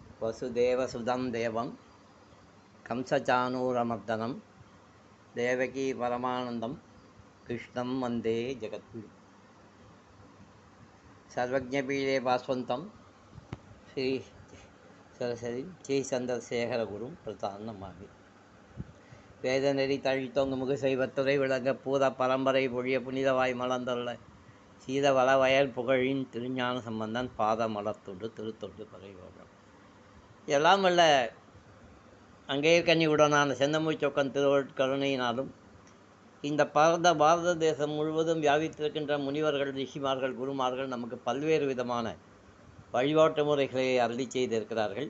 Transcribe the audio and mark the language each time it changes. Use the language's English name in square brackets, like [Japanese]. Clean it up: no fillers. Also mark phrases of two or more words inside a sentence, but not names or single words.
[Sanskrit] वसुदेवसुतं देवं कंसचाणूरमर्दनं देवकी परमानन्दं कृष्णं वन्दे जगद्गुरुं सर्वज्ञपीठे भास्वन्तं श्री सरस्वती श्री [Tamil] சந்திரசேகரகுரும் பிரதானமாகி வேதநெறி தழித்தோங்கு முகசைவத்துறை விளங்க பூத பரம்பரை பொழிய புனிதவாய் மலர்ந்துள்ள சீதவள வயல் புகழின் திருஞான சம்பந்தன் பாத மலர்த்தொண்டு திருத்தொண்டு பகைவோகம் எல்லாம் வல்ல அங்கேயே கன்னியுடனான செந்தமூச்சொக்கன் திருவருட்கருணையினாலும் இந்த பாரத தேசம் முழுவதும் வியாபித்திருக்கின்ற முனிவர்கள் ரிஷிமார்கள் குருமார்கள் நமக்கு பல்வேறு விதமான வழிபாட்டு முறைகளை அருளி செய்திருக்கிறார்கள்.